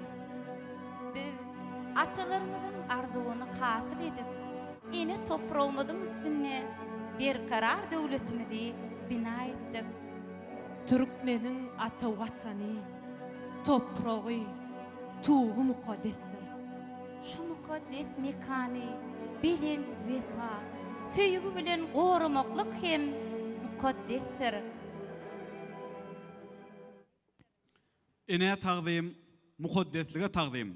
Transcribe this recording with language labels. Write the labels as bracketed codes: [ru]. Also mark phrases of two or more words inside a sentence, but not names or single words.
[tr] Biz atalarımızın arzuunu hasıl edip, ene toprağımızın üstüne bir karar devletimizi bina ettik. Türkmenin ata vatanı, toprağı, tuğu mukaddestir. [tk] Şu mukaddes mekani, bilen vefa, söýgü bilen goramaklyk hem mukaddesdir. Ene taqdim, mukaddeslige taqdim.